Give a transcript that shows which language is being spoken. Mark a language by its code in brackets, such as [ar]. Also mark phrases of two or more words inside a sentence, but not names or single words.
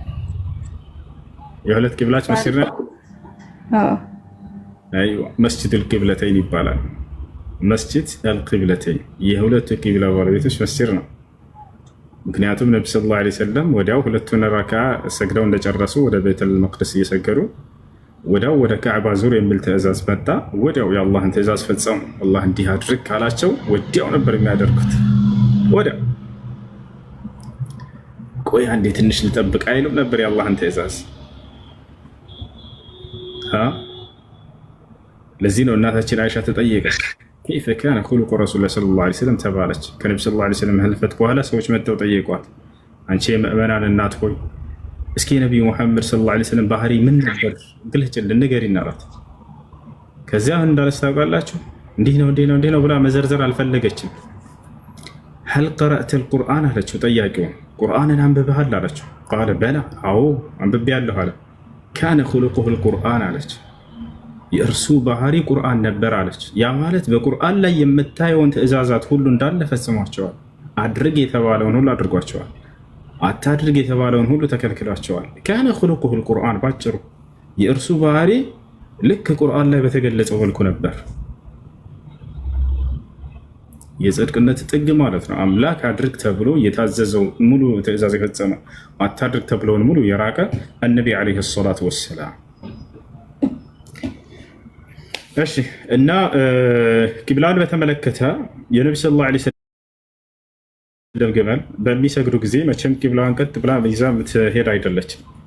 [am] የሁለት ቂብላች መስጂድ ነው። መስጂድ አልቂብለተይን ይባላል። መስጂድ አልቂብለተይን የሁለቱ ቂብላ ባለቤቶች መስጂድ ነው። ምክንያቱም ነቢ [ar] صلى الله عليه وسلم [am] ወዲያው ሁለቱን ረካ ሰግደው እንደጨረሱ ወደ ቤተል መቅደስ እየሰገዱ ወዲያው ወደ ካዕባ ዙር የሚል ትእዛዝ መጣ። ወዲያው የአላህን ትእዛዝ ፈጸሙ። አላህ እንዲህ አድርግ ካላቸው ወዲያው ነበር የሚያደርጉት። ወዲያው ቆይ አንዴ ትንሽ ልጠብቅ አይሉም ነበር የአላህን ትእዛዝ። ለዚህ ነው እናታችን አይሻ ተጠየቀች፣ [ar] كيف كان خلق رسول الله صلى الله عليه وسلم [am] ተባለች። ከነቢ [ar] صلى الله عليه وسلم [am] ህልፈት በኋላ ሰዎች መጥተው ጠየቋት፣ አንቺ የምእመናን እናት ሆይ እስኪ ነቢዩ ሙሐመድ [ar] صلى الله عليه وسلم [am] ባህሪ ምን ነበር ግለጭልን ንገሪን አላት። ከዚያ እንዳለች ታውቃላችሁ? እንዲህ ነው ብላ መዘርዘር አልፈለገችም። [ar] هل قرأت القرآن [am] አለችው ጠያቂውን። ቁርአንን አንብበሃል አለችው። [ar] قال بلى [am] አዎ አንብቤያለሁ አለ። [ar] كان خلقه القرآن [am] አለች። የእርሱ ባህሪ ቁርአን ነበር አለች። ያ ማለት በቁርአን ላይ የምታየውን ትእዛዛት ሁሉ እንዳለ ፈጽሟቸዋል። አድርግ የተባለውን ሁሉ አድርጓቸዋል። አታድርግ የተባለውን ሁሉ ተከልክሏቸዋል። [ar] كان خلقه القرآن [am] ባጭሩ የእርሱ ባህሪ ልክ ቁርአን ላይ በተገለጸው መልኩ ነበር። የጽድቅነት ጥግ ማለት ነው። አምላክ አድርግ ተብሎ የታዘዘው ሙሉ ትእዛዝ የፈጸመ አታድርግ ተብሎን ሙሉ የራቀ ነቢ [ar] عليه الصلاة والسلام። [am] እሺ እና ቂብላን በተመለከተ የነቢ [ar] صلى الله عليه وسلم [am] ግመል በሚሰግዱ ጊዜ መቼም ቂብላን ቀጥ ብላ ይዛ የምትሄድ አይደለችም።